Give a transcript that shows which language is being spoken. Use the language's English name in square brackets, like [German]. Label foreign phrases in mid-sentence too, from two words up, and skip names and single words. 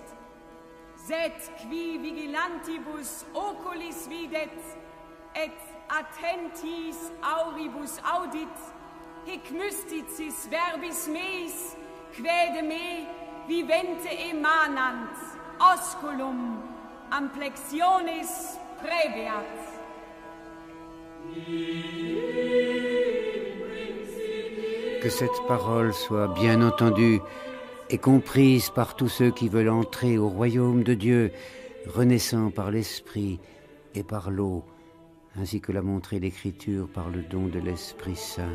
[Latin] Sed qui vigilantibus oculis videt, et attentis auribus audit, hic mysticis verbis meis, quae de me vivente emanant, osculum amplexionis previat. [French] Que cette parole soit bien entendue et comprise par tous ceux qui veulent entrer au royaume de Dieu, renaissant par l'Esprit et par l'eau, ainsi que l'a montré l'Écriture par le don de l'Esprit Saint.